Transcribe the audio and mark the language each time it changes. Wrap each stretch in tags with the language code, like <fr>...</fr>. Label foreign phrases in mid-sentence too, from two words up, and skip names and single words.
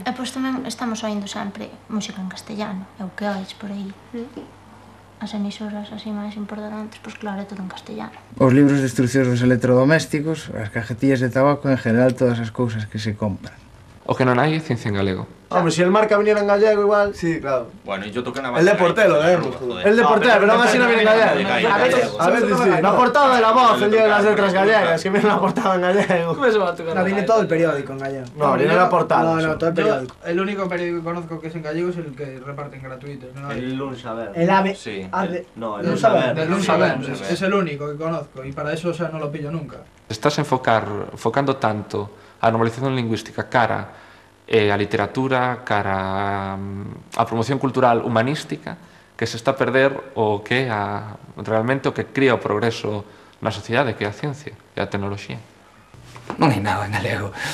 <gl>E pois tamén estamos oindo sempre música en castellano, é o que ois por aí. As emisoras así máis importantes, pois claro, é todo en castellano. Os libros de instruccións dos electrodomésticos, as</gl> <es>cajetillas de tabaco,</es> <gl>en general todas as cousas que se compran. O que non hai é ciencia en galego.</gl> <es>Hombre, si el marca viniera en gallego igual... Sí, claro. Bueno, y yo toqué una base. El de Portelo, El de Portelo, pero aún así no viene en gallego. A veces sí. La portada de La Voz, el día de las letras gallegas, que viene la portada en gallego. ¿Cómo se va a tocar? No, viene todo el periódico en gallego. No, viene la portada. No, todo el periódico. El único periódico que conozco que es en gallego es el que reparten gratuito. ¿No? El Lunes a ver. El AVE. Sí. No, el Lunes a ver. El Lunes a ver. Es el único que conozco y para eso, o sea, no lo pillo nunca.</es> <gl>Estás enfocando tanto a normalización lingüística cara a literatura, cara a promoción cultural humanística, que se está a perder o que realmente o que cría o progreso na sociedade, que é a ciencia e a tecnoloxía. Non hai nada en galego.</gl>